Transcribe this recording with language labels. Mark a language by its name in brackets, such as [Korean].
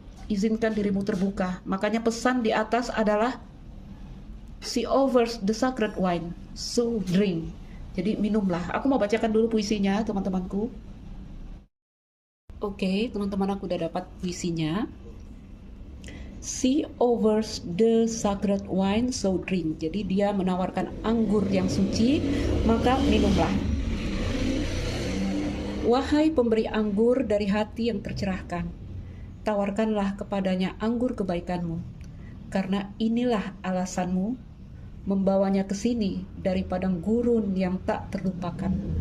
[Indonesian] Izinkan dirimu terbuka. Makanya pesan di atas adalah [English] see over the sacred wine, so drink. [Indonesian] Jadi minumlah. Aku mau bacakan dulu puisinya, teman-temanku. Oke, teman-teman, aku udah dapat puisinya. [English] See over the sacred wine, so drink. [Indonesian] Jadi dia menawarkan anggur yang suci, maka minumlah. Wahai pemberi anggur dari hati yang tercerahkan, tawarkanlah kepadanya anggur kebaikanmu, karena inilah alasanmu membawanya ke sini dari padang gurun yang tak terlupakan.